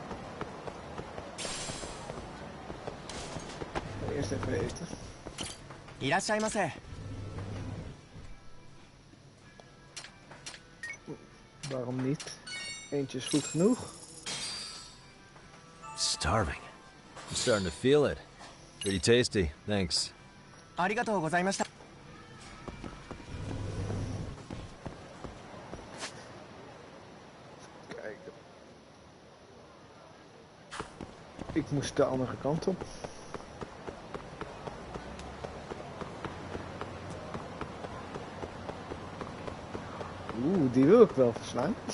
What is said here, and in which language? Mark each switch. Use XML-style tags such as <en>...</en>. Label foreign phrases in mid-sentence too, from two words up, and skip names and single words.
<nl>Eerst even eten.</nl> <ja>いらっしゃいませ。</ja> <nl>Waarom niet? Eentje is goed genoeg.</nl> <en>Starving. I'm starting to feel it. Pretty tasty, thanks.</en> <ja>ありがとうございました。</ja> <nl>Kijken. Ik moest de andere kant op. Oeh, die wil ik wel verslaan.</nl>